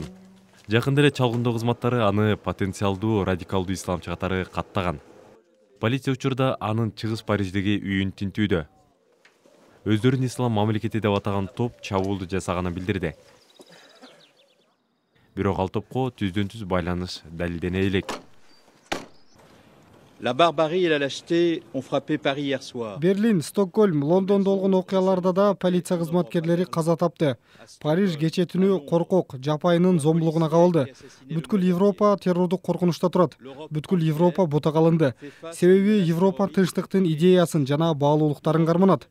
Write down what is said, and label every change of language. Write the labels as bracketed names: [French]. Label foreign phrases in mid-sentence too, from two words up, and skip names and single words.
[Kyrgyz] Жакында эле чалгындоо кызматтары аны потенциалдуу радикалдуу исламчы катары каттаган. Полиция учурда анын чыгыс Париждеги үйүн тинтүүдө. Өздөрүн ислам мамлекети деп атаган топ чабуулду жасаганын билдирди. Бирок ал топко түздөн-түз байланыш далилдене элек. [French] La barbarie et la lâcheté ont frappé Paris hier soir. [Kyrgyz] Берлин, Стокгольм, Лондондо болгон окуяларда да полиция кызматкерлери каза тапты. Париж кечээ түнү коркок, жапайынын зомбулугуна кабылды. Бүткүл Европа террордук коркунучта турат. Бүткүл Европа бута калынды. Себеби Европа тынчтыктын идеясын жана баалуулуктарын карманат.